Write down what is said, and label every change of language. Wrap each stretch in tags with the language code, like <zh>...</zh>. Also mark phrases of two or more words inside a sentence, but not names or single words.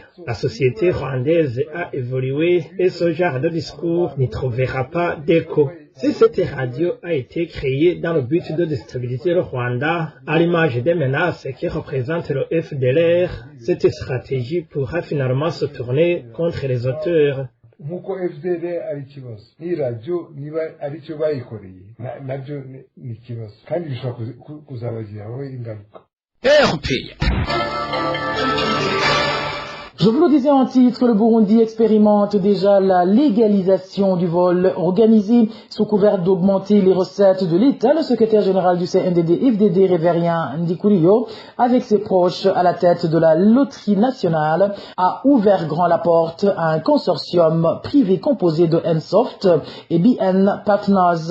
<fr>La société rwandaise a évolué et ce genre de discours n'y trouvera pas d'écho. Si cette radio a été créée dans le but de déstabiliser le Rwanda, à l'image des menaces qui représentent le FDLR, cette stratégie pourra finalement se tourner contre les auteurs.</fr> <rw>Nk'uko FDL ari ikibazo ni radio niba ari cyo bayikoreye nabyo ni ikibazo kandi bishobora kuzabagiraho ingaruka.</rw> <fr>Je vous le disais en titre, le Burundi expérimente déjà la légalisation du vol organisé sous couvert d'augmenter les recettes de l'État. Le secrétaire général du CNDD-FDD, Révérien Ndikuriyo, avec ses proches à la tête de la loterie nationale, a ouvert grand la porte à un consortium privé composé de Nsoft et BN Partners.</fr>